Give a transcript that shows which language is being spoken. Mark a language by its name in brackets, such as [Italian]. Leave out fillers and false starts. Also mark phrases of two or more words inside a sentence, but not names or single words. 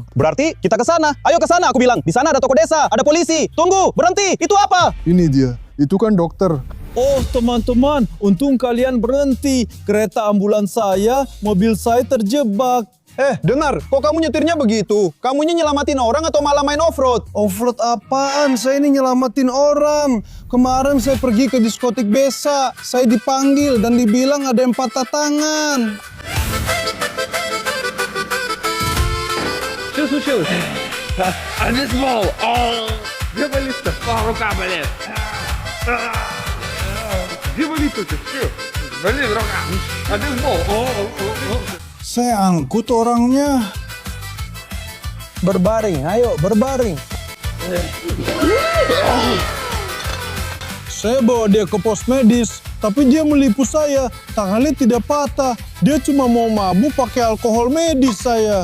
[Indonesian] Berarti kita ke sana. Ayo ke sana, aku bilang. Di sana ada toko desa, ada polisi. Tunggu, berhenti. Itu apa? Ini dia. Itu kan dokter. Oh teman-teman, untung kalian berhenti. Kereta ambulans saya, mobil saya terjebak. Dengar, kok kamu nyetirnya begitu? Kamunya nyelamatin orang atau malah main off-road? Off-road apaan? Saya ini nyelamatin orang. Kemarin saya pergi ke diskotik Besa. Saya dipanggil dan dibilang ada yang patah tangan. [Russian] Чё случилось? Обезбол! Где болит-то? Рука болит. Где болит-то? Чё? Болит рука. Обезбол. [Indonesian] Saya angkut orangnya. Berbaring, ayo berbaring. Saya bawa dia ke pos medis, tapi dia melipu saya. Tangannya tidak patah. Dia cuma mau mabuk pakai alkohol medis saya.